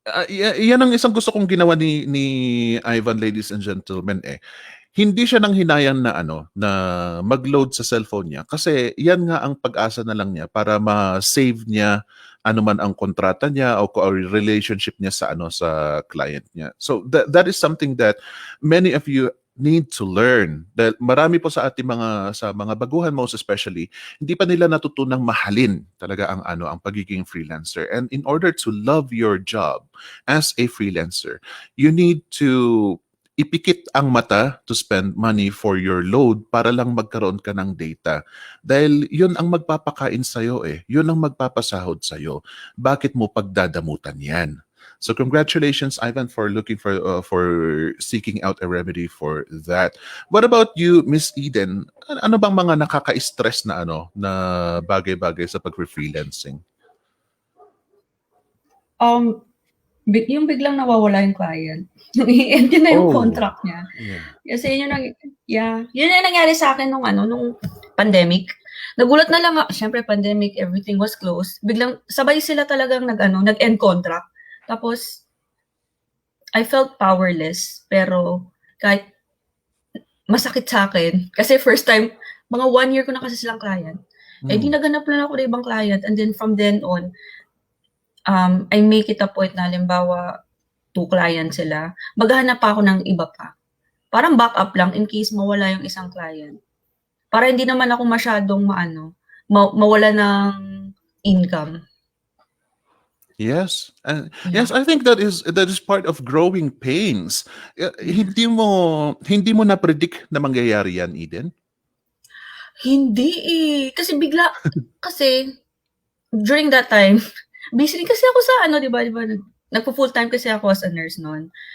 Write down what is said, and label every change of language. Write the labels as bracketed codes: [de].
[tl] Yan ang isang gusto kong ginawa ni Ivan, [en] ladies and gentlemen. [tl] Hindi siya nang hinayang na mag-load sa cellphone niya kasi yan nga ang pag-asa na lang niya para ma-save niya anuman ang kontrata niya o relationship niya sa client niya. [en] So that is something that many of you need to learn. [tl] Dahil marami po sa ating mga baguhan, [en] most especially, [tl] hindi pa nila natutunang mahalin talaga ang pagiging freelancer. [en] And in order to love your job as a freelancer, you need to [tl] ipikit ang mata [en] to spend money for your load [tl] para lang magkaroon ka ng data. Dahil yun ang magpapakain sa'yo Yun ang magpapasahod sa'yo. Bakit mo pagdadamutan yan? [en] So congratulations, Ivan, for looking for seeking out a remedy for that. What about you, Miss Eden? [tl] Ano bang mga nakaka-stress na na bagay-bagay sa pag-freelancing? Yung biglang nawawala yung client. I-end yun na yung contract niya. [en] Yeah. [tl] Kasi yun yung nangyari sa akin nung pandemic. Nagulat na lang syempre pandemic, [en] everything was closed. [tl] Biglang sabay sila talagang nag-end contract. Tapos [en] I felt powerless, [tl] pero kahit masakit sa akin kasi first time, mga 1 year ko na kasi silang client. Di naganap na ako ng ibang client, [en] and then from then on, I make it a point [tl] na halimbawa 2 clients sila, maghahanap pa ako ng iba pa. Parang backup lang in case mawala yung isang client. Para hindi naman ako masyadong mawala ng income. [en] Yes. Yes, I think that is part of growing pains. [tl] Hindi mo na predict na mangyayari yan, Eden? Hindi kasi bigla kasi during that time busy kasi ako sa di ba nagpo-full time kasi ako as a nurse noon.